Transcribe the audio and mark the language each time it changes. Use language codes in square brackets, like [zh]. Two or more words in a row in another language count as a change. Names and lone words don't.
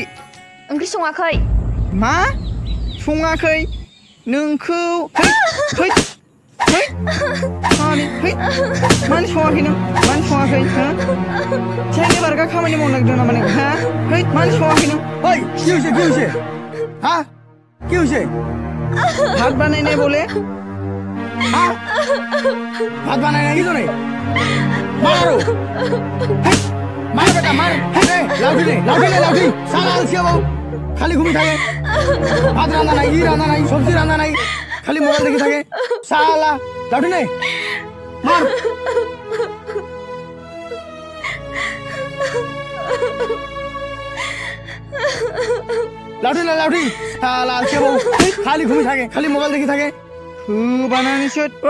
[brx] ओंख्रि सङाखै। मा? सङाखै? नोंखौ है मानो सङाखै नों? मानो सङाखै? साइकेल बारगा खामानि मावनो नागिरदों नामा नों? है मानो सङाखै नों? [bn] ओइ কি হইছে হ্যাঁ কি হইছে? ভাত বানাই নাই বলে? হ্যাঁ ভাত বানাই নাই কিছু নেই মারো মার বেটা মার লাউঠি সালা আলসিয়া বাবু খালি ঘুমি থাকে ভাত রান্না নাই রান্না নাই সবজি রান্না নাই খালি মোবাইল দেখে থাকে সালা লাউঠি নেই মার লাউঠি সালা আলসিয়া বাবু খালি ঘুমি থাকে খালি মোবাইল দেখে থাকে